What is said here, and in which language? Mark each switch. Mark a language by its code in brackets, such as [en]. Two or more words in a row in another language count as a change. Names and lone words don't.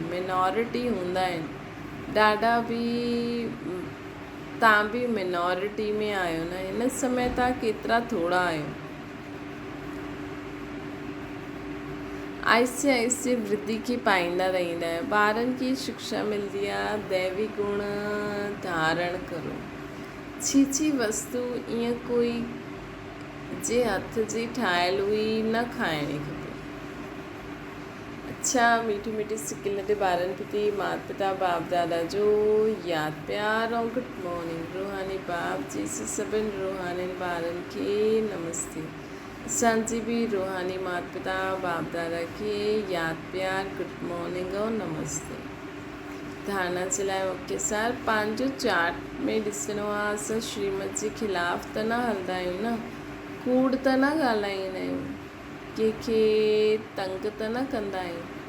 [sd] मिनॉरिटी हूंदा आहिनि ॾाढा बि। तव्हां बि मिनॉरिटी में आहियो न, हिन समय तव्हां केतिरा थोरा आहियो। आहिस्ते आहिस्ते वृद्धि खे पाईंदा रहंदा आहियो। ॿारनि खे शिक्षा मिलंदी आहे दैवी गुण धारण करो। छीची वस्तु ईअं कोई जे हथ जी ठाहियल हुई न खाइणी खपे। अच्छा, मीठी मीठी सिकिल ते ॿारनि प्रति माता पिता बाप दादा जो यादि प्यार ऐं [en] good morning. [sd] रूहानी बाप जी सभिनि रूहानी ॿारनि खे नमस्ते। असांजी बि रूहानी माता पिता बाप दादा खे यादि प्यार [en] good morning [sd] ऐं नमस्ते। धारणा जे लाइ मुख्य सार पंहिंजो चार्ट में ॾिसणो आहे। असां श्रीमत जे ख़िलाफ़ त न हलंदा आहियूं न, कूड़ त न ॻाल्हाईंदा आहियूं, कंहिंखे तंग त न कंदा आहियूं।